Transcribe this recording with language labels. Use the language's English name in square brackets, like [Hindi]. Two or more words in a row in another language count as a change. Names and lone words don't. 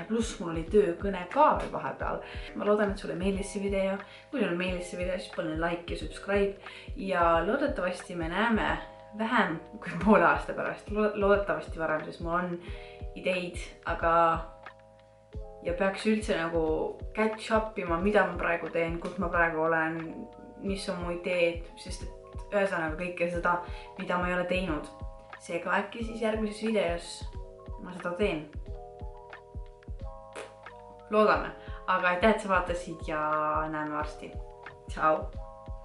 [Estonian] Pluss mul oli töökõne ka veel vahepeal. Ma loodan, et sulle meeldis see video. Kui sulle meeldis see video, siis pane like ja subscribe. Ja loodetavasti me näeme vähem kui poole aasta pärast. Loodetavasti varem, sest mul on ideid, aga ja peaks üldse nagu [English] catch up [Estonian] ima, mida ma praegu teen, kus ma praegu olen, mis on mu ideed, sest et ühesõnaga kõike seda, mida ma ei ole teinud. Seega äkki siis järgmises videos ma seda teen. Loodame, aga aitäh, et sa vaatasid ja näeme varsti.